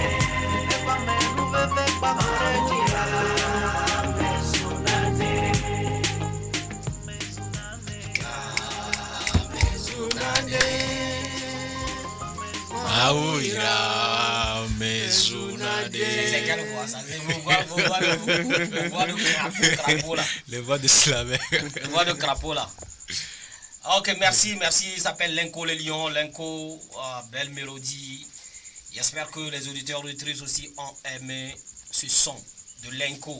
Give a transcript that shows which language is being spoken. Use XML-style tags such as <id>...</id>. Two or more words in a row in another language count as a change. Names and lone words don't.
<fr>Epa menu veve pa murejira. Mezunane. Aouira Mezunade. C'est quelle voix ça? Vous voix de crapaud là. Les voix de Slammer. Le voix de crapaud là. Ok, merci. Il s'appelle Lenko le Lion. Lenko, belle mélodie. J'espère que les auditeurs auditrices aussi ont aimé ce son de Lenko.</fr>